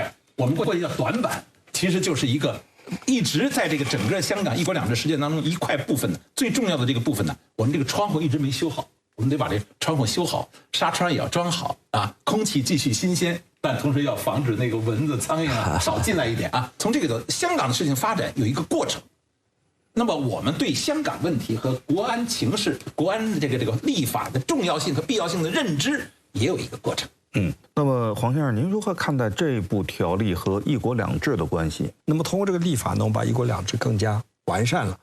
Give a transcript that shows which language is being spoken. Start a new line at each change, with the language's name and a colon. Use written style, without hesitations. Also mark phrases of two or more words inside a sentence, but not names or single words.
Chinese: 我們過去叫短板，其實就是一個一直在這個整個香港一國兩制實踐當中一塊部分的最重要的這個部分呢，我們這個窗戶一直沒修好，我們得把這窗戶修好，紗窗也要裝好啊，空氣繼續新鮮，但同時要防止那個蚊子、蒼蠅啊少進來一點啊。從這個香港的事情發展有一個過程， 那么我们对香港问题和国安情势、国安的这个立法的重要性和必要性的认知也有一个过程。那么黄先生，您如何看待这部条例和“一国两制”的关系？那么通过这个立法呢，我们把“一国两制”更加完善了。